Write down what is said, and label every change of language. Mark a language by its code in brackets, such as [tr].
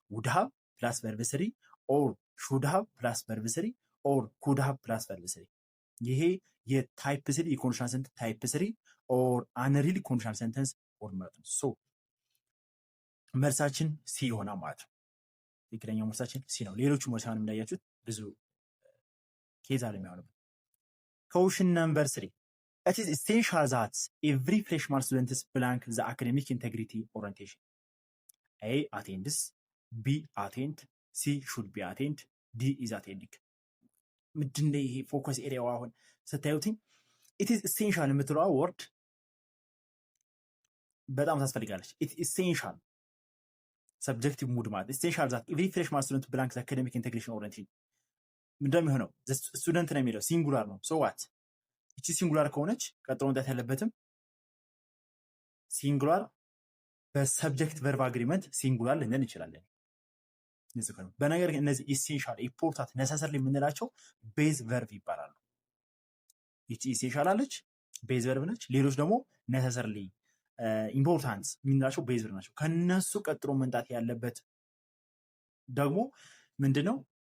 [en] ውድ ሃቭ ፕላስ ቨርብ ስሪ [am] ኦር ሹድ ሃቭ ፕላስ ቨርብ ስሪ ኦር ኩድ ሃቭ ፕላስ ቨርብ ስሪ። ይሄ የታይፕ ስሪ የኮንዲሽናል ሰንተንስ ታይፕ ስሪ ኦር አንሪል ኮንዲሽናል ሰንተንስ ፎርማት ነው። ሶ መልሳችን ሲ ይሆናል ማለት ነው። ትክክለኛው መልሳችን ሲ ነው። ሌሎቹ መልሳን እንዳያችሁት ብዙ ኬዝ አለ የሚሆነው። [en] Question number 3. It is essential that every freshman student blank the academic integrity orientation. A. attends, B. attend, C. should be attend, D. is attending. [am] ምንድነው ይሄ ፎከስ ኤሪያው? አሁን ስታዩትኝ [en] it is essential [am] የምትለዋ ወርድ በጣም ታስፈልጋለች። [en] it is essential subjective mood [am] ማለት [en] essential that every freshman student blank the academic integration orientation [am] ምንድነው የሚሆነው? ስቱደንት ነው የሚለው ሲንጉላር ነው። ሶ ዋት እቺ ሲንጉላር ከሆነች ቀጥሎ መምጣት ያለበትም ሲንጉላር በሰብጀክት ቨርብ አግሪመንት ሲንጉላር ልንል እንችላለን። በነገር ግን እነዚህ ኢሴንሻል ኢምፖርታንት ነሰሰርሊ የምንላቸው ቤዝ ቨርብ ይባላሉ። ይቺ ኢሴንሻል አለች ቤዝ ቨርብ ነች። ሌሎች ደግሞ ነሰሰርሊ ኢምፖርታንት የምንላቸው ቤዝ ቨርብ ናቸው። ከነሱ ቀጥሎ መምጣት ያለበት ደግሞ ምንድነው?